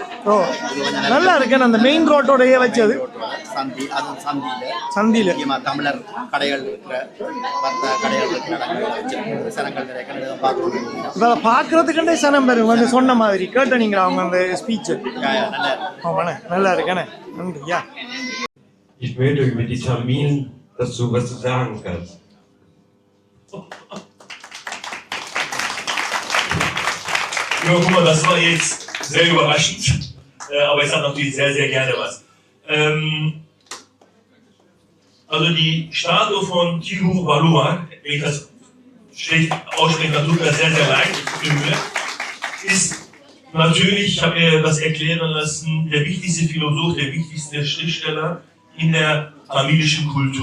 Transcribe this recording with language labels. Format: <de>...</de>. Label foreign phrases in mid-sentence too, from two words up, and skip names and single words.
<ta>ஓ நல்லா இருக்கு. அந்த</ta> <en>main roadoda</en> <ta>வச்சது சந்தி, அதுவும் சந்தியில முக்கியமா தமிழர் கடைகள் இருக்கிற வர்த்தக கடைகள் இருக்கிற இடங்கள்ல வச்சிருக்கு. சனங்கள் நிறைய கடைகள் பார்க்கணும். பார்க்கறதுக்குண்டே சனம் பெறும். வந்து சொன்ன மாதிரி கேட்டீங்களா அவங்க அந்த ஸ்பீச்? நல்லா இருக்கேண்ணே, நன்றியா.</ta> <de>Ich möchte über die Tamilen, dass du was sagen kannst. Ja, guck mal, das war jetzt sehr überraschend, aber ich sage natürlich sehr, sehr gerne was. Also die Statue von Tihu Waluwa, wenn ich das schlecht ausspreche, dann tut mir das sehr, sehr leid, ist natürlich, ich habe mir das erklären lassen, der wichtigste Philosoph, der wichtigste Schriftsteller in der tamilischen Kultur.</de>